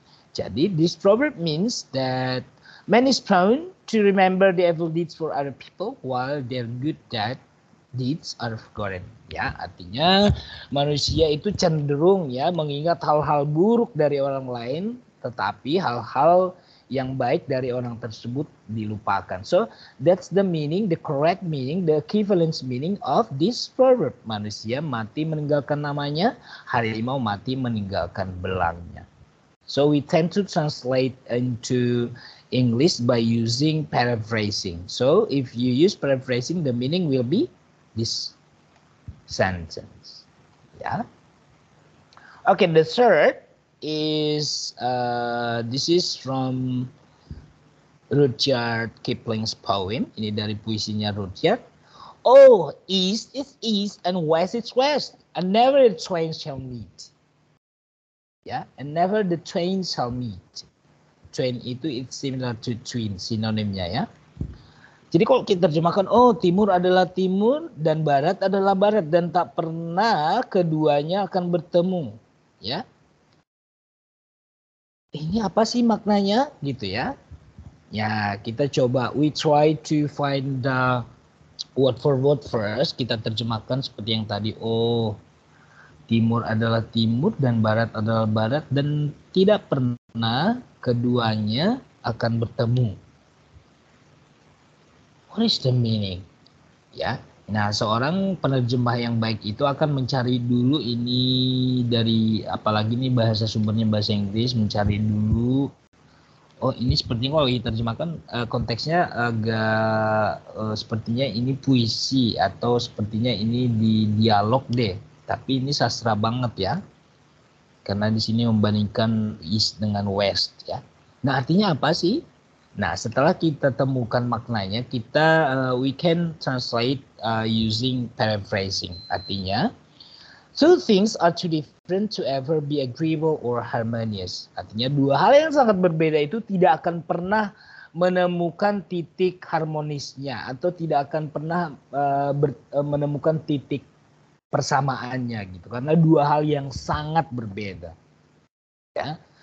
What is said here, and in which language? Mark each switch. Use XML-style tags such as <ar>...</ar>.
<id>Jadi</id> <en>this proverb means that man is prone to remember the evil deeds for other people while their good deeds are forgotten.</en> <id>Ya, artinya manusia itu cenderung ya mengingat hal-hal buruk dari orang lain, tetapi hal-hal yang baik dari orang tersebut dilupakan.</id> <en>So that's the meaning, the correct meaning, the equivalence meaning of this proverb.</en> <id>Manusia mati meninggalkan namanya, harimau mati meninggalkan belangnya.</id> <en>So we tend to translate into English by using paraphrasing. So if you use paraphrasing, the meaning will be this sentence. Yeah. Okay, the third is this is from Rudyard Kipling's poem.</en> <id>Ini dari puisinya Rudyard.</id> <en>Oh, east is east and west is west, and never the twain shall meet. Ya, and never the twain shall meet. Twain</en> <id>itu</id> <en>it's similar to twin,</en> <id>sinonimnya ya. Jadi kalau kita terjemahkan, oh timur adalah timur dan barat adalah barat dan tak pernah keduanya akan bertemu, ya. Ini apa sih maknanya, gitu ya? Ya, kita coba.</id> <en>We try to find the word for word first.</en> <id>Kita terjemahkan seperti yang tadi. Oh, timur adalah timur dan barat adalah barat dan tidak pernah keduanya akan bertemu.</id> <en>What is the meaning?</en> <id>Ya. Nah, seorang penerjemah yang baik itu akan mencari dulu ini dari, apalagi ini bahasa sumbernya bahasa Inggris, mencari dulu. Oh, ini sepertinya kalau diterjemahkan konteksnya agak sepertinya ini puisi atau sepertinya ini di dialog deh. Tapi ini sastra banget ya. Karena di sini membandingkan East dengan West ya. Nah, artinya apa sih? Nah, setelah kita temukan maknanya, kita</id> <en>we can translate using paraphrasing.</en> <id>Artinya,</id> <en>two things are too different to ever be agreeable or harmonious.</en> <id>Artinya dua hal yang sangat berbeda itu tidak akan pernah menemukan titik harmonisnya atau tidak akan pernah menemukan titik persamaannya gitu. Karena dua hal yang sangat berbeda. Ya.</id>